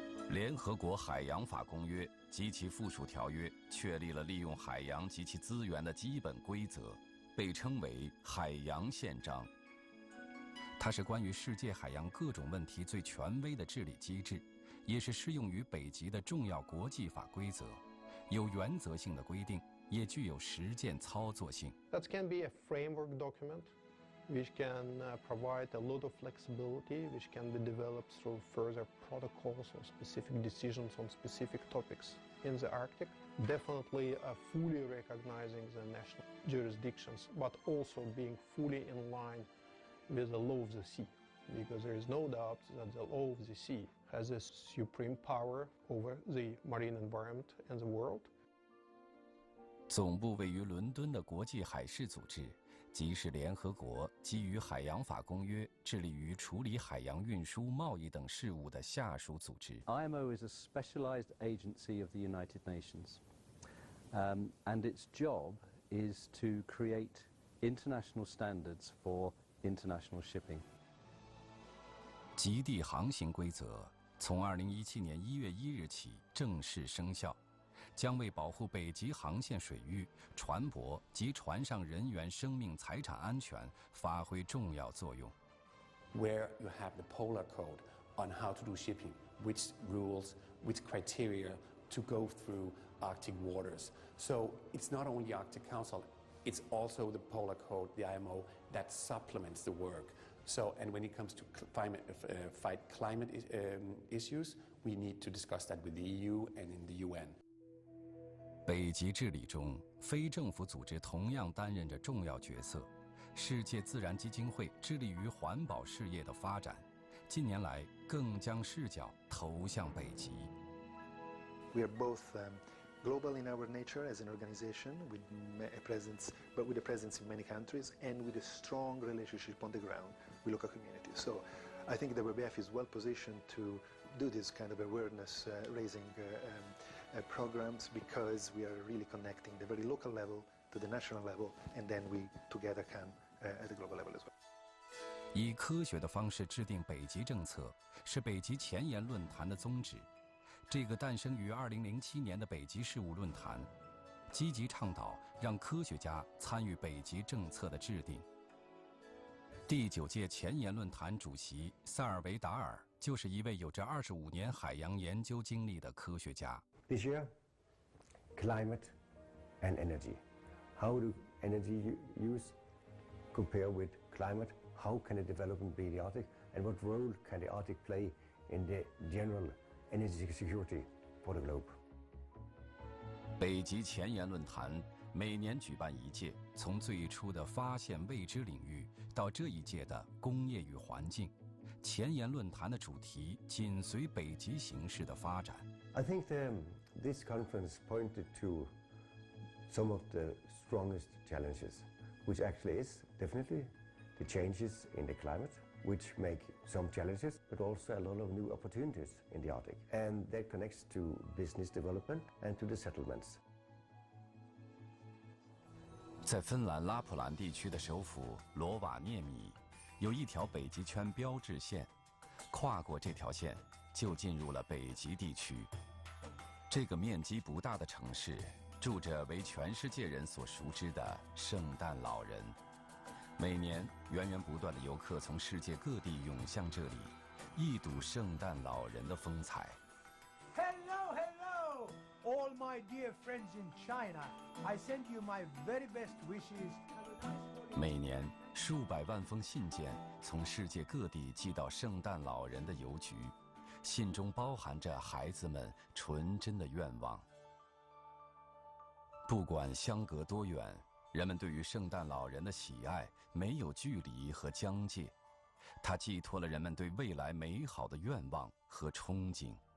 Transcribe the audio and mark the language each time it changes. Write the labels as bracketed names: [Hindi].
[Chinese] 联合国海洋法公约及其附属条约确立了利用海洋及其资源的基本规则，被称为《海洋宪章》。它是关于世界海洋各种问题最权威的治理机制，也是适用于北极的重要国际法规则，有原则性的规定，也具有实践操作性。 [English] That can be a framework document, which can provide a lot of flexibility, which can be developed through further protocols or specific decisions on specific topics in the Arctic. Definitely fully recognizing the national jurisdictions, but also being fully in line with the law of the sea, because there is no doubt that the law of the sea has a supreme power over the marine environment and the world. [Chinese] 总部位于伦敦的国际海事组织，即是联合国基于海洋法公约致力于处理海洋运输、贸易等事务的下属组织。 [English] IMO is a specialized agency of the United Nations, and its job is to create international standards for international shipping. [Chinese] 极地航行规则从2017年1月1日起正式生效，将为保护北极航线水域、船舶及船上人员生命财产安全发挥重要作用。 [English] Where you have the Polar Code on how to do shipping, which rules, which criteria to go through Arctic waters. So it's not only the Arctic Council, it's also the Polar Code, the IMO, that supplements the work. So, and when it comes to fight climate issues, we need to discuss that with the EU and in the UN. [Chinese] 北极治理中，非政府组织同样担任着重要角色。世界自然基金会致力于环保事业的发展，近年来更将视角投向北极。 [English] We are both global in our nature as an organization, with a presence in many countries, and with a strong relationship on the ground with local communities. So, I think the WWF is well positioned to do this kind of awareness raising programs, because we are really connecting the very local level to the national level, and then we together can at the global level as well. [Chinese] 以科学的方式制定北极政策，是北极前沿论坛的宗旨。这个诞生于2007年的北极事务论坛，积极倡导让科学家参与北极政策的制定。第9届前沿论坛主席塞尔维达尔就是一位有着25年海洋研究经历的科学家。 [English] This year, climate and energy. How do energy use compare with climate? How can the development be in the Arctic? And what role can the Arctic play in the general energy security for the globe? [Chinese] 北极前沿论坛每年举办一届，从最初的发现未知领域到这一届的工业与环境，前沿论坛的主题紧随北极形势的发展。 [English] I think this conference pointed to some of the strongest challenges, which actually is definitely the changes in the climate, which make some challenges, but also a lot of new opportunities in the Arctic. And that connects to business development and to the settlements. [Chinese] 在芬兰拉普兰地区的首府罗瓦涅米，有一条北极圈标志线，跨过这条线就进入了北极地区。这个面积不大的城市，住着为全世界人所熟知的圣诞老人。每年源源不断的游客从世界各地涌向这里，一睹圣诞老人的风采。 [English] Hello, hello, all my dear friends in China. I send you my very best wishes. Have a nice holiday. [Chinese] 每年数百万封信件从世界各地寄到圣诞老人的邮局，信中包含着孩子们纯真的愿望。不管相隔多远，人们对于圣诞老人的喜爱没有距离和疆界，它寄托了人们对未来美好的愿望和憧憬。